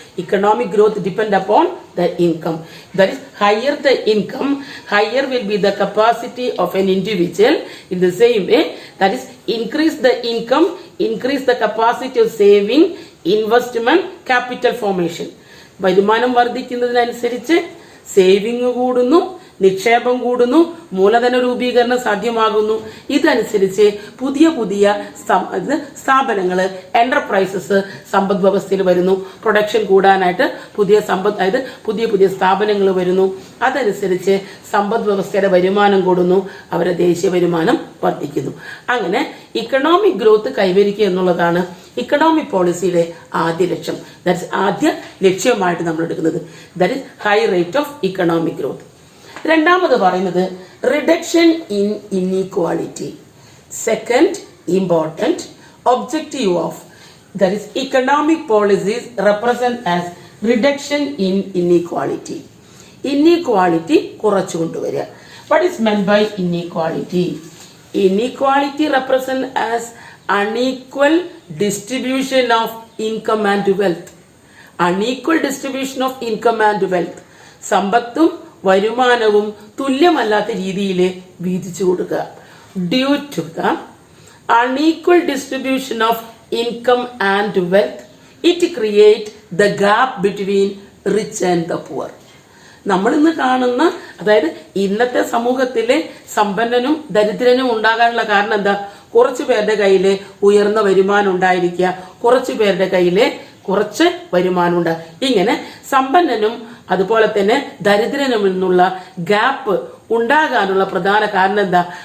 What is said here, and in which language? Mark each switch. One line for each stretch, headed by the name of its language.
English: Economic growth depend upon the income. That is, higher the income, higher will be the capacity of an individual. In the same way, that is, increase the income, increase the capacity of saving, investment, capital formation.
Malayalam: വരുമാനം വർദ്ധിക്കുന്നതിനനുസരിച്ച് saving കൂടുന്നു, നിക്ഷേപം കൂടുന്നു, മൂലധന രൂപീകരണം സാധ്യമാകുന്നു. ഇതനുസരിച്ച് പുതിയ പുതിയ സ്ഥാപനങ്ങൾ, എന്റർപ്രൈസസ് സമ്പദ് വ്യവസ്ഥയിൽ വരുന്നു. പ്രൊഡക്ഷൻ കൂടാനായിട്ട് പുതിയ പുതിയ സ്ഥാപനങ്ങൾ വരുന്നു. അതനുസരിച്ച് സമ്പദ് വ്യവസ്ഥയുടെ വരുമാനം കൂടുന്നു, അവരുടെ ദേശീയ വരുമാനം വർദ്ധിക്കുന്നു. അങ്ങനെ ഇക്കണോമിക് ഗ്രോത്ത് കൈവരിക്കുക എന്നുള്ളതാണ് ഇക്കണോമിക് പോളിസിയുടെ ആദ്യ ലക്ഷ്യം.
English: that is
Malayalam: ആദ്യ ലക്ഷ്യമായിട്ട് നമ്മൾ എടുക്കുന്നത്.
English: That is high rate of economic growth.
Malayalam: രണ്ടാമത് പറയുന്നത് reduction in inequality.
English: Second important objective of that is economic policies represent as reduction in inequality. Inequality
Malayalam: കുറച്ചു കൊണ്ടുവരിക.
English: What is meant by inequality? Inequality represent as unequal distribution of income and wealth. Unequal distribution of income and wealth.
Malayalam: സമ്പത്തും വരുമാനവും തുല്യമല്ലാത്ത രീതിയിൽ വീതിച്ചു കൊടുക്കുക.
English: Due to the unequal distribution of income and wealth, it create the gap between rich and the poor.
Malayalam: നമ്മൾ ഇന്ന് കാണുന്ന, അതായത് ഇന്നത്തെ സമൂഹത്തിലെ സമ്പന്നനും ദരിദ്രനും ഉണ്ടാകാനുള്ള കാരണം എന്താ? കുറച്ചു പേരുടെ കയ്യിൽ ഉയർന്ന വരുമാനം ഉണ്ടായിരിക്കുക, കുറച്ചു പേരുടെ കയ്യിൽ കുറച്ച് വരുമാനം ഉണ്ടാകും. ഇങ്ങനെ സമ്പന്നനും അതുപോലെ തന്നെ ദരിദ്രനും എന്നുള്ള ഗ്യാപ്പ് ഉണ്ടാകാനുള്ള പ്രധാന കാരണം എന്താ?